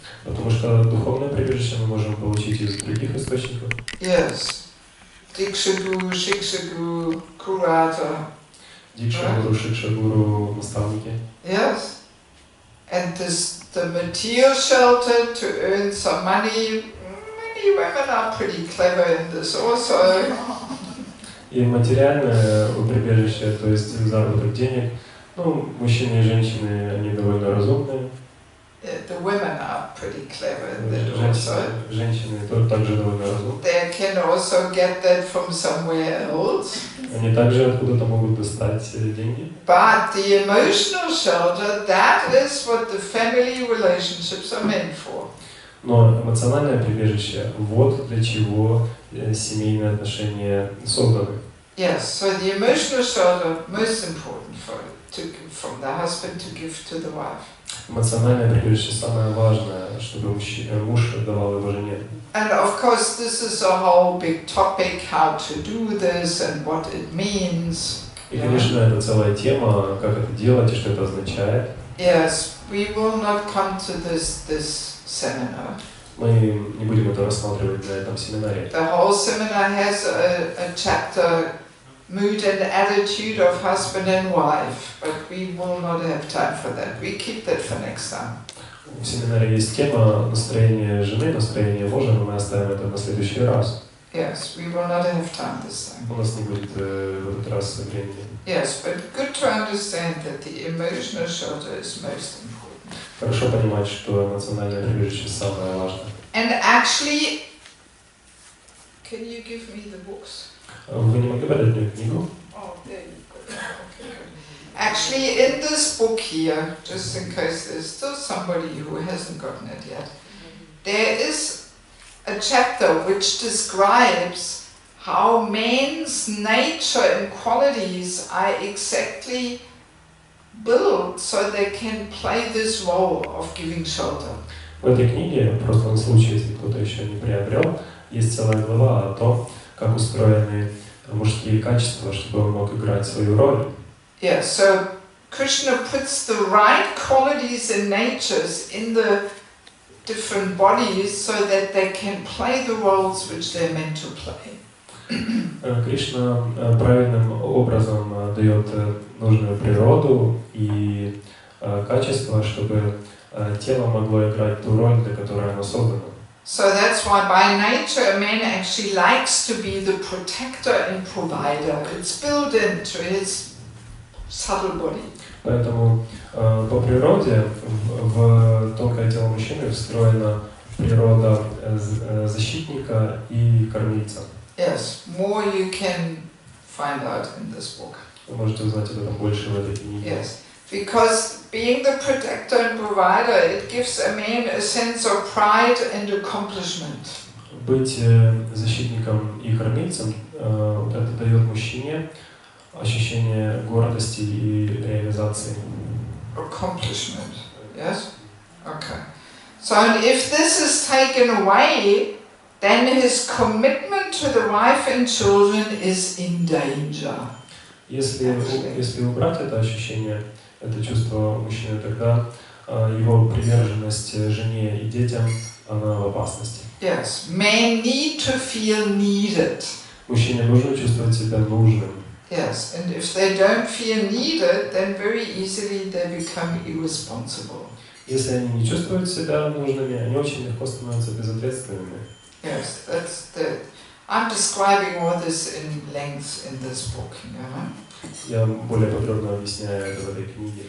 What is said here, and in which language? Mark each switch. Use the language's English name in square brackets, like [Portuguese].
[Russian] Потому что духовное прибежище мы можем получить из других источников. [English] Yes. [Russian] Дикшагуру, Шикшагуру, Kurata. Дикшагуру, Шикшагуру, наставники. [English] Yes. And the material shelter to earn some money. Many women are pretty clever in this also. [Russian] И материальное прибежище, то есть заработок денег. Ну, мужчины и женщины, они довольно разумные. [English] The women are pretty clever in that also. [Russian] Женщины также довольно разумны. [English] They can also get that from somewhere else. [Russian] Они также откуда-то могут достать деньги. [English] But the emotional shelter, that is what the family relationships are meant for. [Russian] Но эмоциональное прибежище, вот для чего семейные отношения созданы. [English] Yes, so the emotional shelter, most important from the husband to give to the wife. [Russian] Эмоциональное прибежище самое важное, чтобы муж давал его жене. [English] And of course, this is a whole big topic, how to do this and what it means. [Russian] И, конечно, это целая тема, как это делать и что это означает. [English] Yes, we will not come to this seminar. [Russian] Мы не будем это рассматривать на этом семинаре. [English] The whole seminar has a chapter, mood and attitude of husband and wife, but we will not have time for that. We keep that for next time. [Russian] В семинаре есть тема настроения жены, настроения мужа, но мы оставим это на следующий раз. [English] Yes, we will not have time this time. [Russian] У нас не будет в этот раз времени. [English] Yes, but good to understand that the emotional shelter is most important. [Russian] Хорошо понимать, что эмоциональное прибежище самое важное. [English] And actually, can you give me the books? [Russian] Вы не могли бы дать мне книгу? [English] Oh, there you go. Okay, good. Actually, in this book here, just in case there's still somebody who hasn't gotten it yet, there is a chapter which describes how man's nature and qualities are exactly built so they can play this role of giving shelter. [Russian] В этой книге, просто на случай, если кто-то еще не приобрел, есть целая глава о том, как устроены мужские качества, чтобы он мог играть свою роль. [English] Yeah, so Krishna puts the right qualities and natures in the different bodies so that they can play the roles which they're meant to play. [Russian] Кришна правильным образом дает нужную природу и качества, чтобы тело могло играть ту роль, для которой оно создано. [English] So that's why by nature a man actually likes to be the protector and provider. It's built into his subtle body. [Russian] Поэтому по природе в тонкое тело мужчины встроена природа защитника и кормильца. [English] Yes, more you can find out in this book. [Russian] Вы можете узнать об этом больше в этой книге. [English] Yes, because being the protector and provider, it gives a man a sense of pride and accomplishment. [Russian] Быть защитником и кормильцем это дает мужчине ощущение гордости и реализации. [English] Accomplishment, yes? Okay. So if this is taken away, then his commitment to the wife and children is in danger. [Russian] Если убрать это ощущение, это чувство мужчины, тогда его приверженность жене и детям, она в опасности. [English] Yes, men need to feel needed. [Russian] Мужчине нужно чувствовать себя нужным. [English] Yes, and if they don't feel needed, then very easily they become irresponsible. [Russian] Если они не чувствуют себя нужными, они очень легко становятся безответственными. [English] Yes, that's the. I'm describing all this in length in this book. [Russian] Я более подробно объясняю это в этой книге.